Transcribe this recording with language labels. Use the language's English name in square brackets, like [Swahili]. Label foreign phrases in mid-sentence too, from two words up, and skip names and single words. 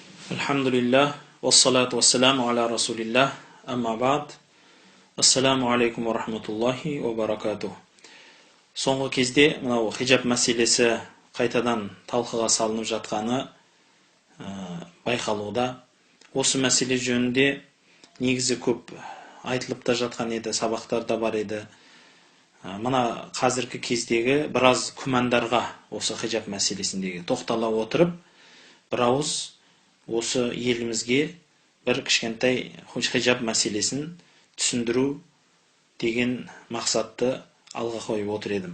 [Arabic] الحمد لله، والصلاة والسلام على رسول الله، أما بعد. السلام عليكم ورحمة الله وبركاته. [Kazakh] Соңғы кезде мынау хиджаб мәселесі қайтадан талқыға салынып жатқаны байқалуда. Осы мәселе жөнінде негізі көп айтылып та жатқан еді, сабақтарда бар еді. Мына қазіргі кездегі біраз күмәндарға осы хиджаб мәселесіндегі тоқтала отырып, бір ауыз осы елімізге бір кішкентай хиджаб мәселесін түсіндіру деген мақсатты алға қойып отыр едім.